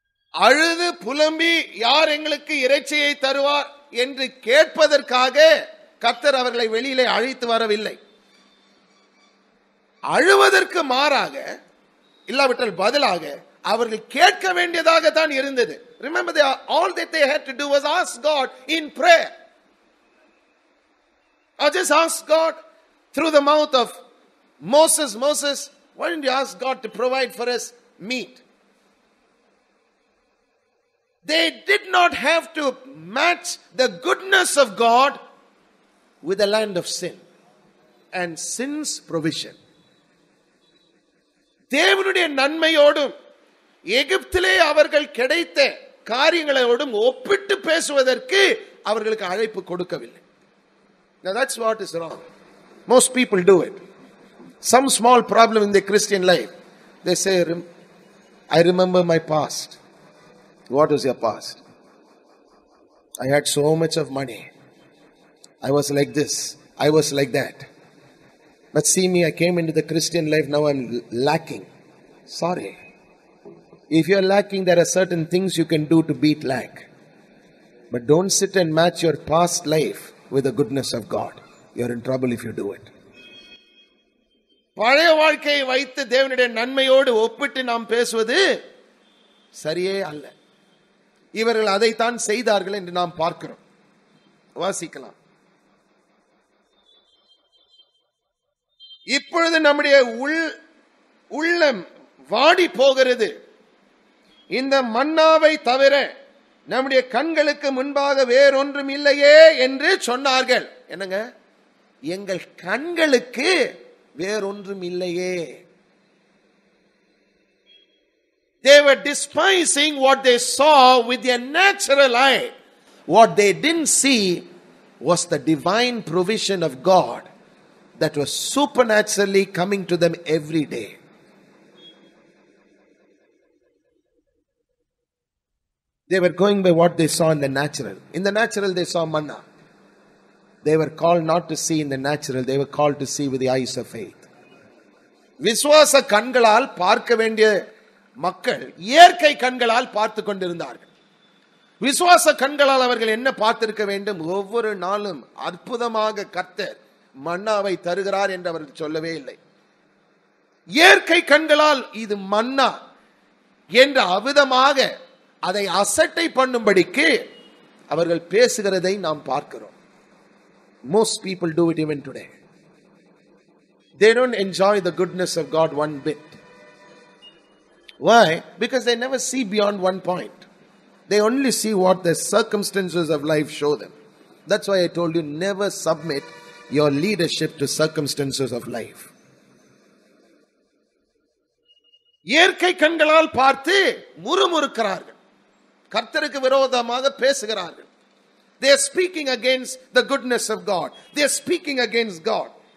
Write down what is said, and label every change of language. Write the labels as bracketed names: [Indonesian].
[Tamil] அழுது புலம்பி யார் எங்களுக்கு இறைச்சியை தருவார் என்று கேட்பதற்காக கர்த்தர் அவர்களை வெளியிலே அழைத்து வரவில்லை. அழுவதற்கு மாறாக இல்லாவிட்டால் பதிலாக அவர்கள் கேட்க வேண்டியதாக தான் இருந்தது. [English] Remember, all that they had to do was ask God in prayer. Or just ask God through the mouth of Moses, why didn't you ask God to provide for us meat? They did not have to match the goodness of God with the land of sin and sin's provision. [Tamil] தேவனுடைய நன்மையோடும் எகிப்திலே அவர்கள் கிடைத்த காரியங்களோடும் ஒப்பிட்டு பேசுவதற்கு அவர்களுக்கு அழைப்பு கொடுக்கவில்லை. [English] Now that's what is wrong. Most people do it. Some small problem in their Christian life, they say, I remember my past. What was your past? I had so much of money. I was like this. I was like that. But see me, I came into the Christian life, now I'm lacking. Sorry. If you're lacking, there are certain things you can do to beat lack. But don't sit and match your past life with the goodness of God. You're in trouble if you do it. [Tamil] பழைய வாழ்க்கையை வைத்து தேவனுடைய நன்மையோடு ஒப்பிட்டு நாம் பேசுவது சரியே அல்ல. இவர்கள் அதைத்தான் செய்தார்கள் என்று நாம் பார்க்கிறோம். வாசிக்கலாம். இப்பொழுது நம்முடைய உள்ளம் வாடி போகிறது. இந்த மன்னாவை தவிர நம்முடைய கண்களுக்கு முன்பாக வேறொன்றும் இல்லையே என்று சொன்னார்கள். என்னங்க, எங்கள் கண்களுக்கு வேறொன்றும் இல்லையே. [English] They were despising what they saw with their natural eye. What they didn't see was the divine provision of God that was supernaturally coming to them every day. They were going by what they saw in the natural. In the natural they saw manna. They were called not to see in the natural. They were called to see with the eyes of faith. [Tamil] விசுவாச கண்களால் பார்க்க வேண்டிய மக்கள் இயற்கை கண்களால் பார்த்து கொண்டிருந்தார்கள். விசுவாச கண்களால் அவர்கள் என்ன பார்த்திருக்க வேண்டும்? ஒவ்வொரு நாளும் அற்புதமாக கர்த்தர் மன்னாவை தருகிறார் என்று அவர்கள் சொல்லவே இல்லை. இயற்கை கண்களால் இது மன்னா என்ற அவிதமாக அதை அசட்டை பண்ணும்படிக்கு அவர்கள் பேசுகிறதை நாம் பார்க்கிறோம். [English] Most people do it even today. They don't enjoy the goodness of God one bit. Why? Because they never see beyond one point. They only see what the circumstances of life show them. That's why I told you, never submit your leadership to circumstances of life. [Tamil] இயற்கை கண்களால் பார்த்து முறுமுறுக்கிறார்கள், கர்த்தருக்கு விரோதமாக பேசுகிறார்கள். [English] They are speaking against the goodness of God. They are speaking against God.